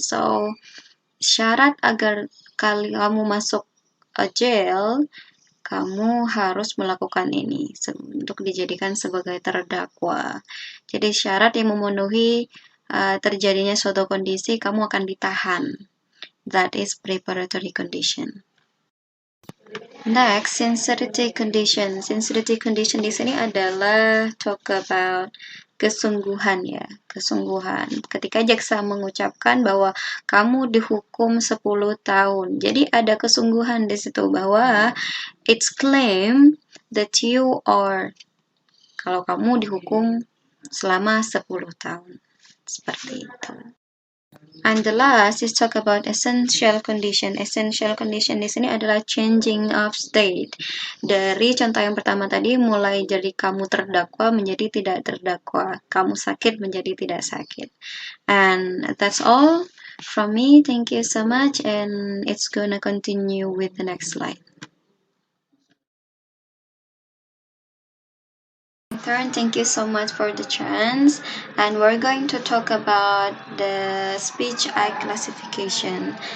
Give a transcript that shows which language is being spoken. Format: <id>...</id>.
<id>So syarat agar kamu masuk jail, kamu harus melakukan ini untuk dijadikan sebagai terdakwa. Jadi syarat yang memenuhi terjadinya suatu kondisi, kamu akan ditahan.</id> <en>That is preparatory condition. Next, sincerity condition. Sincerity condition</en> <id>di sini adalah</id> <en>talk about</en> <id>kesungguhan, ya, kesungguhan. Ketika jaksa mengucapkan bahwa kamu dihukum 10 tahun. Jadi ada kesungguhan di situ bahwa</id> <en>it's claim that you are,</en> <id>kalau kamu dihukum selama 10 tahun. Seperti itu.</id> <en>And the last is talk about essential condition. Essential condition</en> <id>di sini adalah</id> <en>changing of state.</en> <id>Dari contoh yang pertama tadi, mulai dari kamu terdakwa menjadi tidak terdakwa, kamu sakit menjadi tidak sakit.</id> <en>And that's all from me. Thank you so much, and it's gonna continue with the next slide. Thank you so much for the chance, and we're going to talk about the speech act classification.</en>